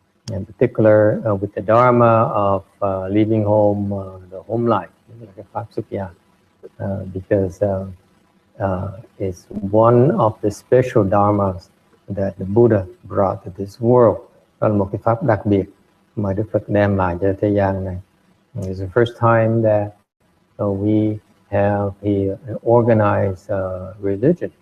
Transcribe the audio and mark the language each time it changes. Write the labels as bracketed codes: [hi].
[en] In particular with the Dharma of living home, the home life, cái pháp xuất gia, because it's one of the special dharmas that the Buddha brought to this world. [vi] Đó là một cái pháp đặc biệt mà Đức Phật đem lại cho thế gian này. [en] It's the first time that we have an organized religion.